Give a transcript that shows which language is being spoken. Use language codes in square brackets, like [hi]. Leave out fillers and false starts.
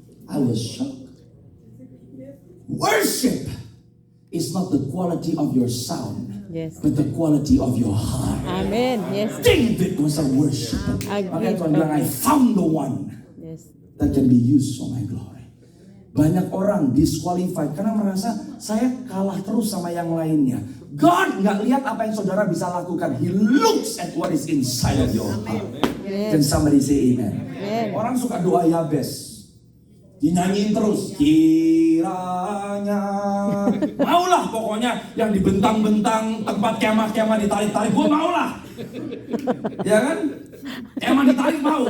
[en] I was shocked. Worship is not the quality of your sound, Yes. but the quality of your heart. Amen. Yes. David was a worshiper. [id] Makanya Tuhan bilang, [en] I found the one Yes. that can be used for my glory. [id] Banyak orang disqualified karena merasa saya kalah terus sama yang lainnya. God nggak lihat apa yang saudara bisa lakukan. [en] He looks at what is inside of your heart. Can somebody say amen? Amen. [id] Orang suka doa Yabes. Dinyanyiin terus. Kiranya. Maulah pokoknya yang dibentang-bentang tempat kemah-kemah ditarik-tarik. Gue maulah. Ya kan? Kemah ditarik mau.